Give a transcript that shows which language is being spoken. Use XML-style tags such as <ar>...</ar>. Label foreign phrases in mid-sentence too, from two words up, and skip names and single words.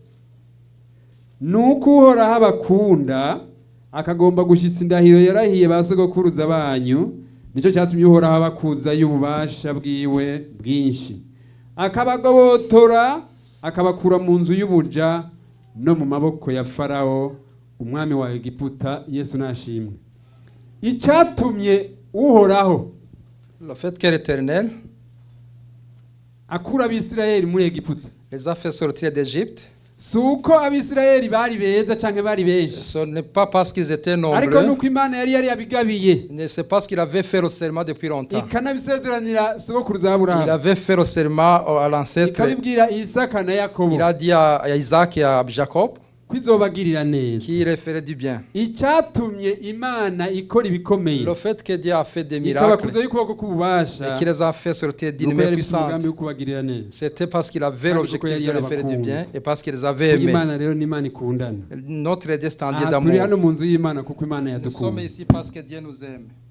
<rw>nuko uhoraho abakunda akagomba gushyitsa indahiro yarahiye ba sogokuruza banyu nicyo cyatumye uhoraho abakuza y'ububasha bwiwe bwinshi akabagobotora akabakura mu nzu y'ubuja no mu maboko ya Farawo umwami wa Egiputa. Yesu nashimwe. Icyatumye uhoraho</rw> <fr>le fait que l'Éternel</fr> <rw>akura abisirayeli muri Egiputa</rw> <fr>les a fait sortir d'Égypte.</fr> <rn>Suko abisirayeli bari beza canke bari benshi.</rn> <fr>Ce n'est pas parce qu'ils étaient nombreux.</fr> <rw>Ariko nuko Imana yari yabigabiye.</rw> <fr>C'est parce qu'il avait fait le serment depuis longtemps.</fr> <rw>Ikanabisezeranira sogokuruza Aburahamu.</rw> <fr>Il avait fait le serment à l'ancêtre.</fr> <rw>Ikabibwira Isaka na Yakobo.</rw> <fr>Il a dit à Isaac et à Jacob</fr> <rn>kwizobagirira neza.</rn> <fr>Qui ferait du bien.</fr> <rw>Icyatumye Imana ikora ibikomeye.</rw> <fr>Le fait que Dieu a fait des miracles et qu'il les a fait sortir d'une main puissante, c'était parce qu'il avait l'objectif de les faire du bien et parce qu'il les avait aimés. Notre destin est d'amour. Nous sommes ici parce que Dieu nous aime.</fr>